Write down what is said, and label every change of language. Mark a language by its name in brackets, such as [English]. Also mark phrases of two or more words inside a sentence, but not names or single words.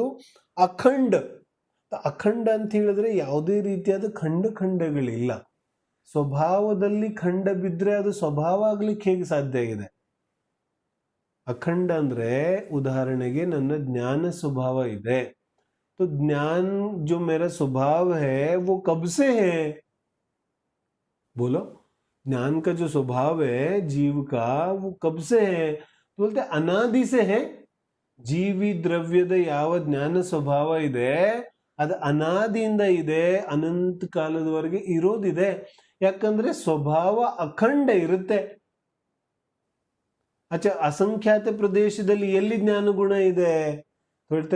[Kannada] ಅಖಂಡ. ಅಖಂಡ ಅಂತ ಹೇಳಿದ್ರೆ ಯಾವುದೇ ರೀತಿಯಾದ ಖಂಡಗಳಿಲ್ಲ. ಸ್ವಭಾವದಲ್ಲಿ ಖಂಡ ಬಿದ್ರೆ ಅದು ಸ್ವಭಾವ ಆಗ್ಲಿಕ್ಕೆ ಹೇಗೆ ಸಾಧ್ಯ ಇದೆ? ಅಖಂಡ ಅಂದ್ರೆ ಉದಾಹರಣೆಗೆ ನನ್ನ ಜ್ಞಾನ ಸ್ವಭಾವ ಇದೆ, [Hindi] तो ज्ञान जो मेरा स्वभाव है वो कब से है? बोलो, ज्ञान का जो स्वभाव है जीव का वो कब से है? तो बोलते अनादि से है. [Kannada] ಜೀವಿ ದ್ರವ್ಯದ ಯಾವ ಜ್ಞಾನ ಸ್ವಭಾವ ಇದೆ ಅದು ಅನಾದಿಯಿಂದ ಇದೆ, ಅನಂತ ಕಾಲದವರೆಗೆ ಇರೋದಿದೆ. ಯಾಕಂದ್ರೆ ಸ್ವಭಾವ ಅಖಂಡ ಇರುತ್ತೆ. ಅಸಂಖ್ಯಾತ ಪ್ರದೇಶದಲ್ಲಿ ಎಲ್ಲಿ ಜ್ಞಾನ ಗುಣ ಇದೆ ಹೇಳ್ತಾರೆ?